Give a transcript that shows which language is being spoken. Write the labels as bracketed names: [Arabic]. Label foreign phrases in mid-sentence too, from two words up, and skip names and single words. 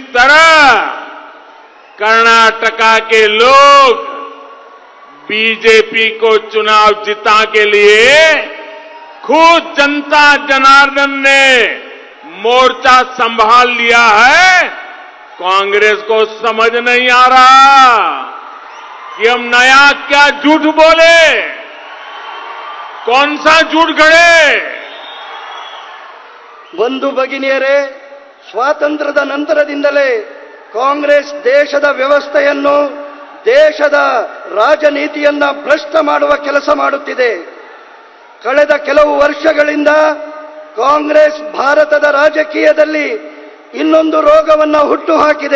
[Hindi] तरह कर्नाटका के लोग बीजेपी को चुनाव जिता के लिए खुद जनता जनार्दन ने मोर्चा संभाल लिया है, कांग्रेस को समझ नहीं आ रहा कि हम नया क्या झूठ बोले, कौन सा झूठ गढ़े। [Kannada] ಬಂಧು ಭಗಿನಿಯರೇ, ಸ್ವಾತಂತ್ರ್ಯದ ನಂತರದಿಂದಲೇ ಕಾಂಗ್ರೆಸ್ ದೇಶದ ವ್ಯವಸ್ಥೆಯನ್ನು, ದೇಶದ ರಾಜನೀತಿಯನ್ನ ಭ್ರಷ್ಟ ಮಾಡುವ ಕೆಲಸ ಮಾಡುತ್ತಿದೆ. ಕಳೆದ ಕೆಲವು ವರ್ಷಗಳಿಂದ ಕಾಂಗ್ರೆಸ್ ಭಾರತದ ರಾಜಕೀಯದಲ್ಲಿ ಇನ್ನೊಂದು ರೋಗವನ್ನು ಹುಟ್ಟುಹಾಕಿದೆ.